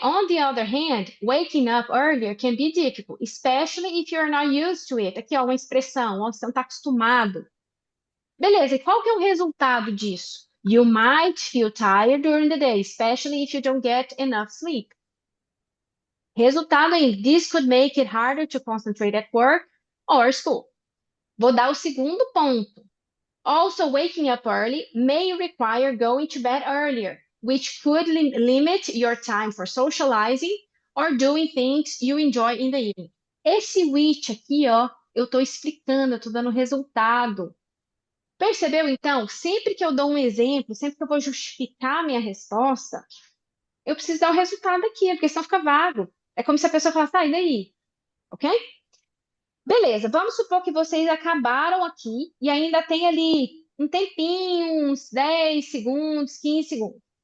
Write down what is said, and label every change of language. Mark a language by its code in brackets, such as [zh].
[en] On the other hand, waking up earlier can be difficult, especially if you're not used to it. [pt] Aqui ó, uma expressão, ó, você não está acostumado. Beleza, e qual que é o resultado disso? [en] You might feel tired during the day, especially if you don't get enough sleep. [pt] Resultado aí, [en] this could make it harder to concentrate at work or school. [pt] Vou dar o segundo ponto. [en] Also, waking up early may require going to bed earlier, which could limit your time for socializing or doing things you enjoy in the evening. [pt] Esse which aqui, ó, eu tô explicando, eu tô dando resultado. Percebeu, então? Sempre que eu dou um exemplo, sempre que eu vou justificar a minha resposta, eu preciso dar o resultado aqui, porque senão fica vago. É como se a pessoa falasse, tá, e daí? Ok? Beleza, vamos supor que vocês acabaram aqui e ainda tem ali um tempinho, uns 10 segundos, 15 segundos.